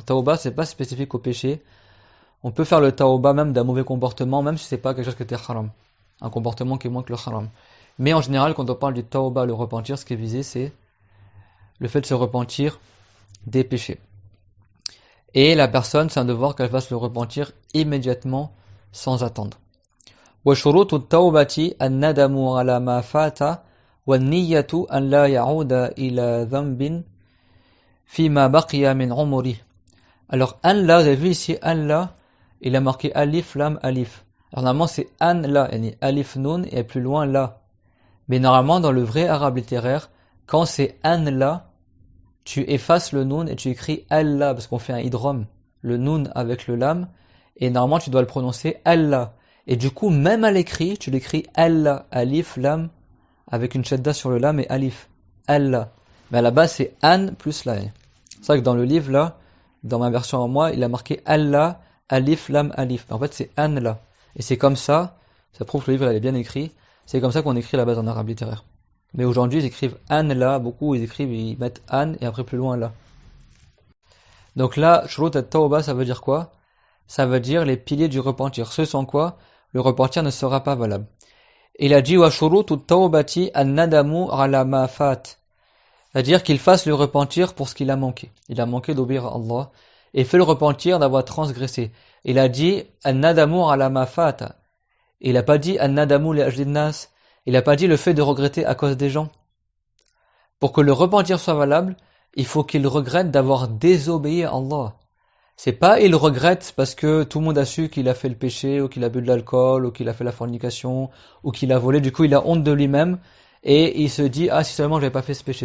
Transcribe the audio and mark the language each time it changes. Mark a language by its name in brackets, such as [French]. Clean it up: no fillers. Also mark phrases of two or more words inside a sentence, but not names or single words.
[French] Tauba, c'est pas spécifique au péché. On peut faire le tauba même d'un mauvais comportement, même si c'est pas quelque chose qui était haram. Un comportement qui est moins que le haram. Mais en général, quand on parle du tauba, le repentir, ce qui est visé, c'est le fait de se repentir des péchés. Et la personne, c'est un devoir qu'elle fasse le repentir immédiatement, sans attendre. [Arabic] وشروط التوبة الندم على ما فات والنية أن لا يعود إلى ذنب فيما بقي من عمره. [French] Alors [Arabic] أن لا, [French] vous avez vu ici [Arabic] أن لا, [French] il a marqué [Arabic] ألف لام ألف. [French] Alors normalement c'est [Arabic] أن لا, ألف نون [French] et plus loin la. Mais normalement dans le vrai arabe littéraire, quand c'est [Arabic] أن لا, [French] tu effaces le nun et tu écris Allah parce qu'on fait un idrom, le nun avec le lam, et normalement tu dois le prononcer Allah. Et du coup, même à l'écrit, tu l'écris Allah, [Arabic] ألف لام, [French] avec une shadda sur le lam et alif. Allah. Mais à la base, c'est an plus la. C'est vrai que dans le livre, là, dans ma version en moi, il a marqué [Arabic] الله ألف لام ألف. [French] Mais en fait, c'est [Arabic] أن لا. [French] Et c'est comme ça prouve que le livre, il est bien écrit. C'est comme ça qu'on écrit à la base en arabe littéraire. Mais aujourd'hui, ils écrivent [Arabic] أن لا, [French] beaucoup, ils mettent an et après plus loin là. Donc là, [Arabic] شروط التوبة, [French] ça veut dire quoi? Ça veut dire les piliers du repentir. Ce sans quoi le repentir ne sera pas valable. Il a dit [Arabic] وشروط التوبة الندم على ما فات. [French] C'est-à-dire qu'il fasse le repentir pour ce qu'il a manqué. Il a manqué d'obéir à Allah et fait le repentir d'avoir transgressé. Il a dit [Arabic] الندم على ما فات. [French] Il n'a pas dit [Arabic] الندم لأجل الناس. [French] Il n'a pas dit le fait de regretter à cause des gens. Pour que le repentir soit valable, il faut qu'il regrette d'avoir désobéi à Allah. C'est pas il regrette parce que tout le monde a su qu'il a fait le péché, ou qu'il a bu de l'alcool, ou qu'il a fait la fornication, ou qu'il a volé, du coup il a honte de lui-même, et il se dit, ah si seulement j'avais pas fait ce péché.